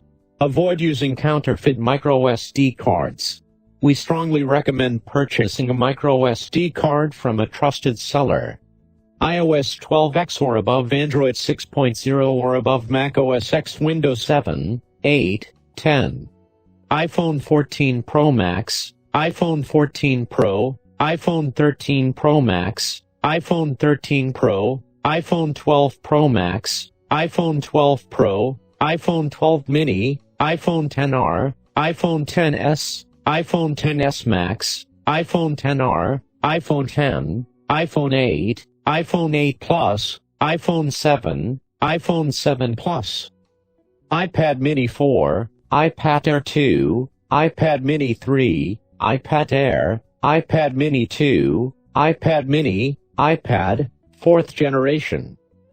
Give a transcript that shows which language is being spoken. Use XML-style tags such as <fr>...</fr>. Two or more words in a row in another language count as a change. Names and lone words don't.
<en>Avoid using counterfeit microSD cards. We strongly recommend purchasing a microSD card from a trusted seller. iOS 12X or above, Android 6.0 or above, Mac OS X, Windows 7, 8, 10. iPhone 14 Pro Max, iPhone 14 Pro, iPhone 13 Pro Max, iPhone 13 Pro, iPhone 12 Pro Max, iPhone 12 Pro, iPhone 12 Mini, iPhone XR, iPhone XS, iPhone XS Max, iPhone XR, iPhone X, iPhone 8, iPhone 8 Plus, iPhone 7, iPhone 7 Plus, iPad Mini 4, iPad Air 2, iPad Mini 3, iPad Air, iPad Mini 2, iPad Mini, iPad, 4th generation.</en>